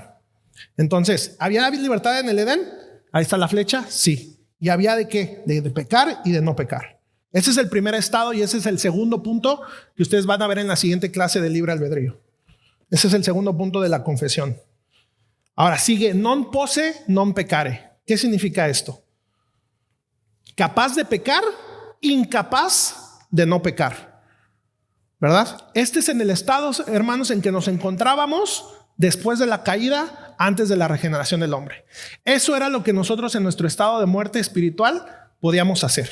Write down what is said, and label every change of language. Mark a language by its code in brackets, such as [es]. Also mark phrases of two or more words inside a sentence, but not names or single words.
[es] Entonces, ¿había libertad en el Edén? Ahí está la flecha. Sí. ¿Y había de qué? De pecar y de no pecar. Ese es el primer estado y ese es el segundo punto que ustedes van a ver en la siguiente clase de libre albedrío. Ese es el segundo punto de la confesión. Ahora sigue [la] non posse non peccare. [es] ¿Qué significa esto? Capaz de pecar, incapaz de no pecar, ¿verdad? Este es en el estado, hermanos, en que nos encontrábamos después de la caída, antes de la regeneración del hombre. Eso era lo que nosotros en nuestro estado de muerte espiritual podíamos hacer.